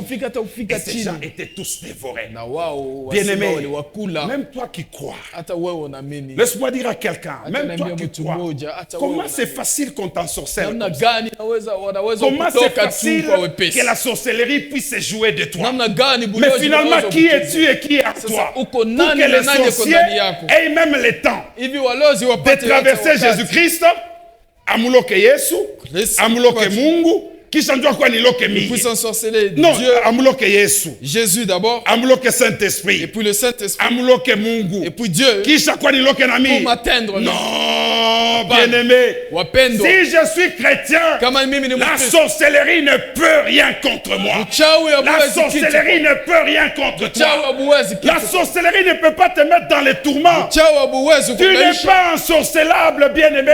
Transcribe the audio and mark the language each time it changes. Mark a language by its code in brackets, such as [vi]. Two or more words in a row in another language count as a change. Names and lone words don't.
[fr] Et ces gens étaient tous dévorés. Bien-aimé, même toi qui crois, laisse-moi dire à quelqu'un, même toi qui crois, comment c'est facile qu'on t'ensorcelle comme ça? Comment c'est facile que la sorcellerie puisse se jouer de toi? Mais finalement, qui es-tu et qui est à toi? Pour que les sorciers aient même le temps de traverser Jésus-Christ, [sw] amuloke Yesu, amuloke Mungu, kisha njua kwa niloke mie. Non, amuloke Yesu. [fr] Jésus d'abord. [sw] Amuloke Saint-Esprit. [fr] Et puis le Saint-Esprit. [sw] Amuloke Mungu. [fr] Et puis Dieu. [sw] Kisha kwa niloke na mie. [fr] Pour m'atteindre. Non, bien-aimé. Si je suis chrétien, la sorcellerie ne peut rien contre moi. La sorcellerie ne peut rien contre toi. La sorcellerie ne peut pas te mettre dans les tourments. Tu n'es pas ensorcelable, bien-aimé.